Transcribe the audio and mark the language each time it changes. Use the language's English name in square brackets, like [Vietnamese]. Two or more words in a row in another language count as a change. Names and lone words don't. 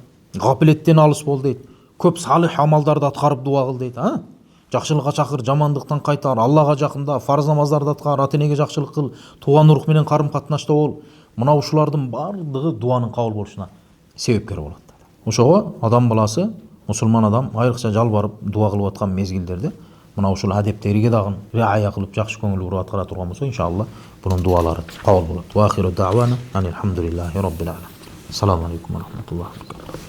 [Kyrgyz] Гафилеттен алыс бол дейт. Көп салих амалдарды аткарып дуа кыл дейт, жакшылыкка чакыр, жамандыктан кайтар, Аллага жакында, фарз намаздарды аткар, ата-энеге жакшылык кыл, тууган урук менен карым-катнашта бол. Мына ушулардын бардыгы дуанын кабыл болушуна себепкер болот. Ошого адам баласы, мусулман адам айрыкча жалбарып дуа кылып аткан мезгилдерде мына ушул адептериге дагы риая кылып жакшы көңүл буруп аткара турган болсо, иншалла бунун дуалары кабыл болот. [Arabic] وآخر دعوانا الحمد لله رب العالمين السلام عليكم ورحمة الله وبركاته.